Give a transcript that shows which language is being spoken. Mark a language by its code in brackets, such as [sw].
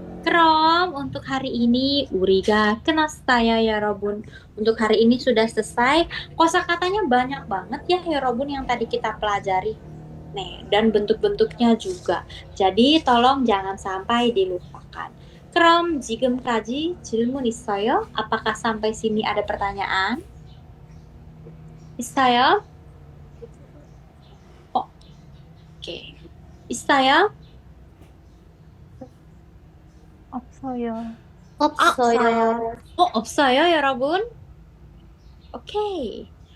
[ko] Krom, [id] untuk hari ini [ko] 우리가 끝났어요, 여러분. [id] Untuk hari ini sudah selesai. Kosakatanya banyak banget ya, 여러분, yang tadi kita pelajari. Nih, dan bentuk-bentuknya juga. Jadi tolong jangan sampai dilupakan. [ko] Krom, 지금까지 질문 있어요? [id] Apakah sampai sini ada pertanyaan? [ko] 있어요? Oke. 있어요? 없어요. 없어요. 없어요, 여러분? Oke.